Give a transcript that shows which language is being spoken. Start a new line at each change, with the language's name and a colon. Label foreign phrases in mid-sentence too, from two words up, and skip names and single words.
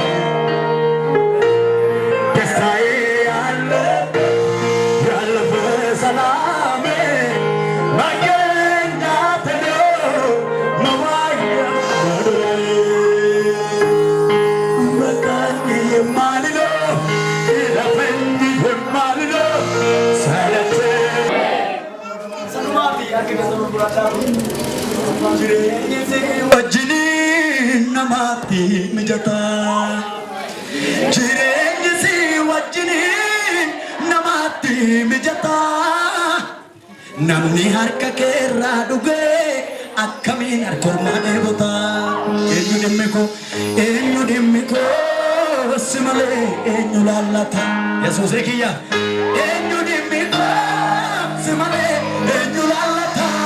Amharic: ደስታዬ ያለፈ ሰላሜ መገኛቴ ነው መዋያ መኖሬ በቃኝ የማልለው ይለፈኝ የማልለው ሰለቸኝ
Oromo: wajjini namatti mijata jireenyi si wajjini namatti mijata namni harka keerraa dhugee akkamiin harkormaa dheebota eenyu dhimmi koo si malee eenyu laallata yesuus kiyya eenyu dhimmi koo si malee eenyu laallata